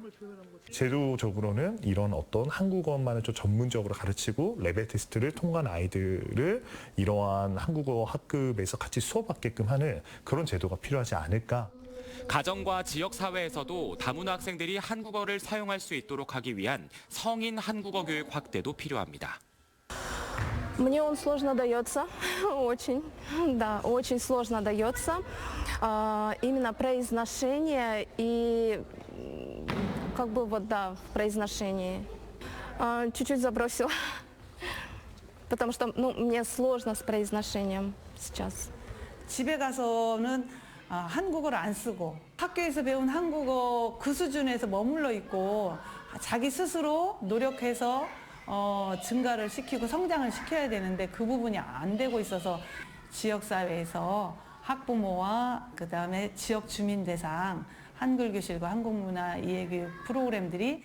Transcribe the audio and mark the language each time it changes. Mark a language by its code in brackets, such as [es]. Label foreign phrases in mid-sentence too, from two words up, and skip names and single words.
[ko] 제도적으로는 이런 어떤 한국어만을 좀 전문적으로 가르치고 레벨 테스트를 통과한 아이들을 이러한 한국어 학급에서 같이 수업받게끔 하는 그런 제도가 필요하지 않을까. 가정과 지역사회에서도 다문화 학생들이 한국어를 사용할 수 있도록 하기 위한 성인 한국어 교육 확대도 필요합니다. [ru] Мне он сложно дается, очень, да, очень сложно дается. Именно произношение и как бы вот да, в произношении. Чуть-чуть забросила, потому что мне сложно с произношением сейчас. [ko] 집에 가서는 한국어를 안 쓰고 학교에서 배운 한국어 그 수준에서 머물러 있고 자기 스스로 노력해서 증가를 시키고 성장을 시켜야 되는데 그 부분이 안 되고 있어서 지역사회에서 학부모와 그다음에 지역 주민 대상 한글교실과 한국문화 이해교육 프로그램들이